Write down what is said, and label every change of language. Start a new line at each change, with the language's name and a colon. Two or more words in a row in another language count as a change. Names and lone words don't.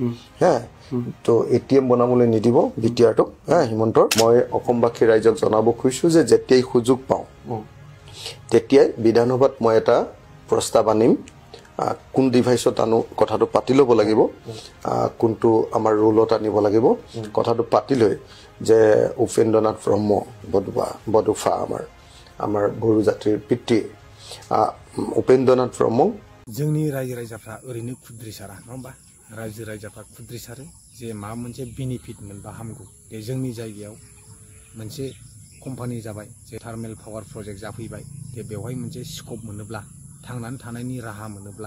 Assamese: তো এটিএম বনাবলৈ নিদিব বিটিআৰটোক হিমন্তৰ মই অসমবাসী ৰাইজক জনাব খুজিছো যে যেতিয়াই সুযোগ পাওঁ তেতিয়াই বিধানসভাত মই এটা প্ৰস্তাৱ আনিম কোন ডিভাইসত আনো কথাটো পাতি ল'ব লাগিব কোনটো আমাৰ ৰোলত আনিব লাগিব কথাটো পাতি লৈ যে উপেন্দ্ৰনাথ ব্ৰহ্ম বডুফা আমাৰ বড়ো জাতিৰ পিতৃ উপেন্দ্ৰনাথ ব্ৰহ্ম
Bodo: जोंनि रायजो राजाफ्रा ओरैनो खुद्रिसारा नङा होमबा रायजो राजाफ्रा खुद्रिसारो जे माबा मोनसे बेनिफिट मोनबा हामगौ बे जोंनि जायगायाव मोनसे कम्पानि जाबाय जे
English: thermal power project
Bodo: जाफैबाय जे बेवहाय मोनसे स्कप मोनोब्ला थांनानै थानायनि राहा मोनोब्ला